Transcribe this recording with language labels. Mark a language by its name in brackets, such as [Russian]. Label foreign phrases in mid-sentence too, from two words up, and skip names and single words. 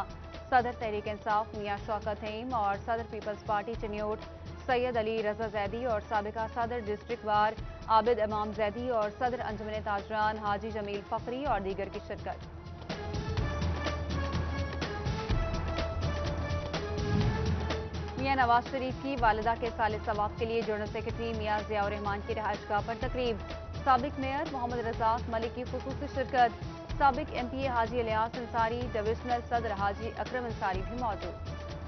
[Urdu] صدر تحریک انصاف میاں شوکت حیم اور صدر پیپلز پارٹی چنیوٹ سید علی رضا زیدی اور سابقہ صدر ڈسٹرکٹ وار عابد امام زیدی اور صدر انجمن تاجران حاجی جمیل فقری اور دیگر کی شرکت۔ میاں نواز شریف کی والدہ کے سال ثواب کے لیے جنرل سیکرٹری میاں ضیاء الرحمان کی رہائش گاہ پر تقریب، سابق میئر محمد رزاق ملک کی خصوصی شرکت۔ سابق MPA حاجی الیاس انصاری، ڈویژنل صدر حاجی اکرم انصاری بھی موجود.